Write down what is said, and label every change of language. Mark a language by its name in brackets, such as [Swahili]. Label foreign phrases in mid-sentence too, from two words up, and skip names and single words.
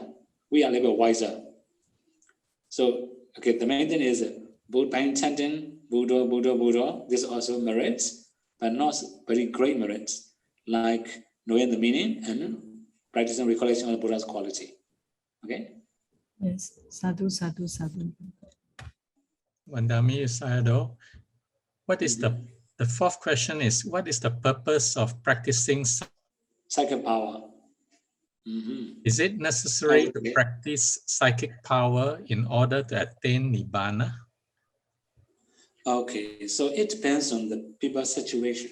[English] We are a little bit wiser. So okay, the main thing is by chanting Buddha, Buddha, Buddha. This also merits, but not very great merits, like knowing the meaning and practicing recollection of the Buddha's quality. Okay? Yes, [Pali] sadhu, sadhu, sadhu. Vandami Sādhu, [English] what is the fourth question is, what is the purpose of practicing psychic power? Is it necessary to practice psychic power in order to attain Nibbana? Okay, so it depends on the people's situation.